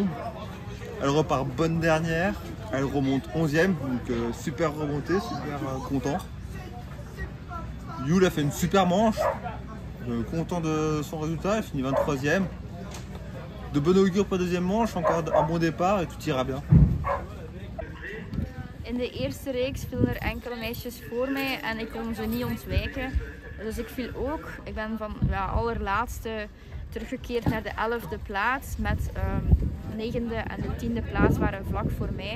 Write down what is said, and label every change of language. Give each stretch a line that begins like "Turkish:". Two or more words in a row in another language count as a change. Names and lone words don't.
French: Elle repart bonne dernière. Elle remonte 11e, donc super remontée, super content. Yul a fait une super manche. Content de son résultat, elle finit 23e. De bonne augure pour la deuxième manche, encore un bon départ et tout ira bien.
Dutch: In de eerste reeks vielen enkele meisjes voor mij en ik kon ze niet ontwijken. Dus ik viel ook. Ik ben van allerlaatste teruggekeerd naar de 11e plaats met 9e en de 10e plaats waren vlak voor mij.